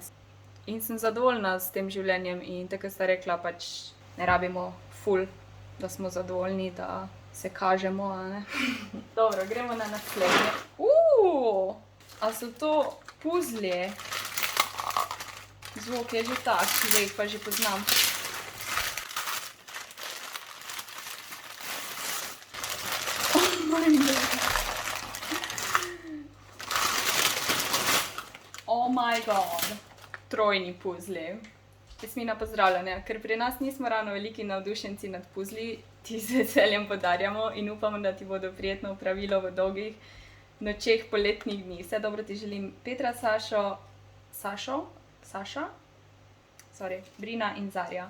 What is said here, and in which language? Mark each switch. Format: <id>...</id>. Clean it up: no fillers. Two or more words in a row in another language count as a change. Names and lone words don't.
<sl>In sem zadovoljna s tem življenjem in tako sta rekla, pač ne rabimo ful, da smo zadovoljni, da se kažemo, a ne. Dobro, gremo na naslednje. A so to puzlje? Zvok je že tak, zdaj jih pa že poznam.</sl> <en>Oh my god. Oh my god.</en> <sl>Trojni puzli. Jasmina, pozdravljanja. Ker pri nas nismo ravno veliki navdušenci nad puzli, ti z veseljem podarjamo in upamo, da ti bodo prijetno opravilo v dolgih nočeh poletnih dni. Vse dobro ti želim, Petra, Brina in Zarja.</sl>